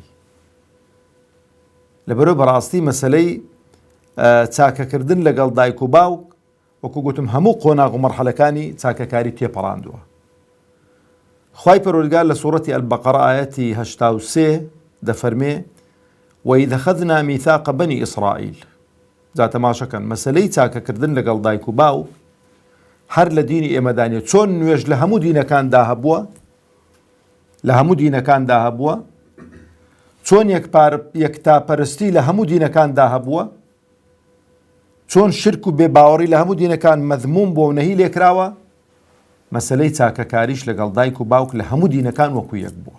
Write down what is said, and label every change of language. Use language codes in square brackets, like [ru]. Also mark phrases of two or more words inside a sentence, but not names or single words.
[ckb] لەبەرەوە بەڕاستی مەسەلەی چاکەکردن لەگەڵ دایک و باوک، وەکو گوتم، هەموو قۆناغ و مەرحەلەکانی چاکەکاری تێپەڕاندووە. خوای پەروەردگار لە سوورەتی ئەلبەقەرە ئایەتی 83 دەفەرمێ [ar] وَإِذْ أَخَذْنَا مِيثَاقَ بَنِي إِسرائيل. [ckb] جا تەماشەکەن مەسەلەی چاکەکردن لەگەڵ دایک و باوک هەر لە دینی ئێمەدانێت، چۆن نوێژ لە هەموو دینەکاندا هەبووە، لە هەموو دینەکاندا هەبووە، چۆن یەکتاپەرستی لە هەموو دینەکاندا هەبووە، چۆن شرک و بێباوەڕی لە هەموو دینەکان مەذموم بۆ و نەهی لێکراوە، مەسەلەی چاکەکاریش لەگەڵ دایک و باوک لە هەموو دینەکان وەکو یەک بووە.